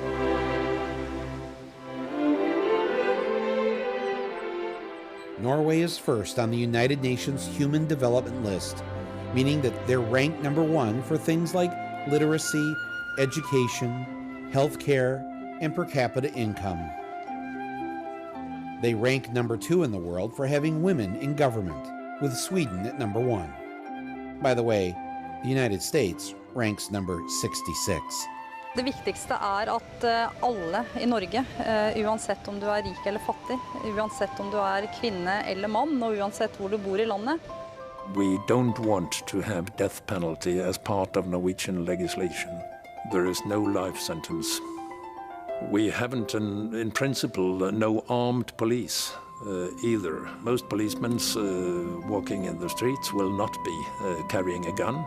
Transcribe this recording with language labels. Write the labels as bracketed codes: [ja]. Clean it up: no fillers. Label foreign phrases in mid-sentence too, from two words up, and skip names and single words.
[en] Norway is first on the United Nations Human Development List, meaning that they're ranked number 1 for things like literacy, education, healthcare, and per capita income. They rank number 2 in the world for having women in government, with Sweden at number 1. By the way, the United States ranks number 66. [no] Det viktigste at alle I Norge, uansett om du rik eller fattig, uansett om du kvinne eller mann, og uansett hvor du bor I landet. [en] We don't want to have death penalty as part of Norwegian legislation. There is no life sentence. We haven't, in principle, no armed police either. Most policemen walking in the streets will not be carrying a gun.